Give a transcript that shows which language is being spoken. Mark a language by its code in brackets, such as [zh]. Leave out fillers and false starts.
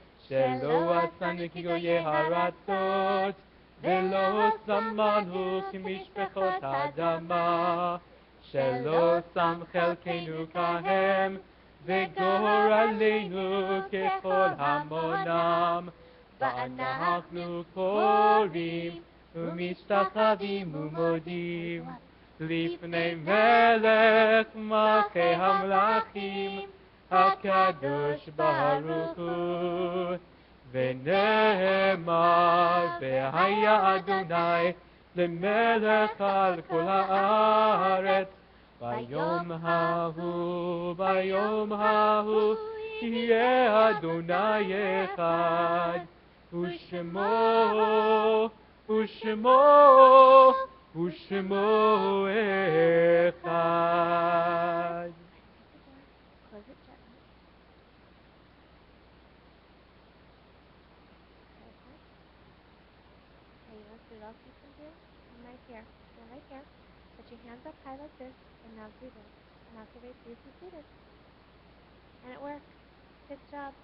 [he] shelo asanu ki goyeh haratzot, velo samanu kimishpechot adama, shelo sam chelkeinu kahem, וגורלנו ככל המונם, ואנחנו קוראים ומשתחווים ומודים לפני מלך מלכי המלכים הקדוש ברוך הוא. ונאמר והיה אדוני למלך על כל הארץ, ביום ההוא יהיה אדוני אחד, ושמו אחד. [en] Close it gently. Okay. Okay, you want to see what else you can do? Come right here. Stand right here. Put your hands up high like this, and now do this. Now everybody please be seated. And it worked. Good job.